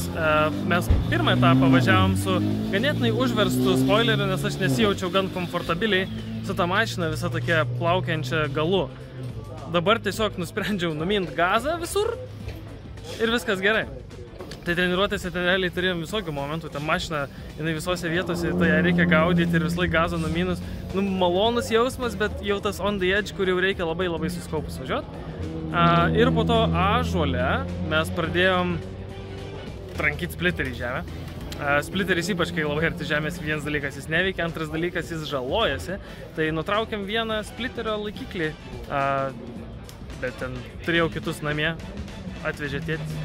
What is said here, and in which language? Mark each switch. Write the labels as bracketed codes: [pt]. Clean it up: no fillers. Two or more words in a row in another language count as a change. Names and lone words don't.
[lt] Mes pirmą etapą važiavom su ganėtinai užverstu spoileriu, nes aš nesijaučiau gan komfortabiliai su ta mašina visa tokia plaukiančia galu. Dabar tiesiog nusprendžiau numint gazą visur ir viskas gerai. Tai treniruotėse ten realiai turėjom visokių momentų, ten mašina, jinai visose vietose, tai ją reikia gaudyti ir vis laik gazą numinus. Malonus jausmas, bet jau tas [en] on the edge, [lt] kur jau reikia labai suskaupus važiuoti. Ir po to Ąžuole mes pradėjom trankyti splitterį į žemę. Splitteris ypač, kai labai arti žemės, vienas dalykas jis neveikia, antras dalykas jis žalojasi. Tai nutraukiam vieną splitterio laikiklį, bet ten turėjau kitus namie, atvežė tėtis.